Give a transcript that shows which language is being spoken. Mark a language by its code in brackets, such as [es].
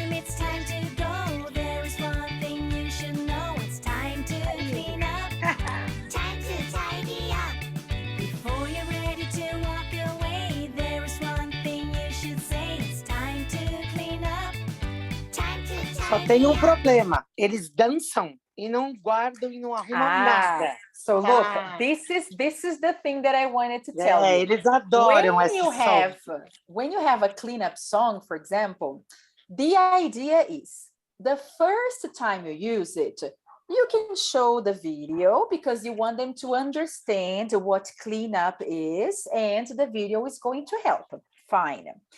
[en] It's time to go. There is one thing you should know. It's time to clean up. Time to tidy up. Before you're ready to walk away, there is one thing you should say. It's time to clean up. Time to tidy up. [pt] Só tem um problema. Eles dançam e não guardam e não arrumam nada. [en] So look, this is the thing that I wanted to tell you. [pt] Eles adoram essa [en] song. When you have a cleanup song, for example, the idea is the first time you use it, you can show the video because you want them to understand what cleanup is, and the video is going to help. Fine.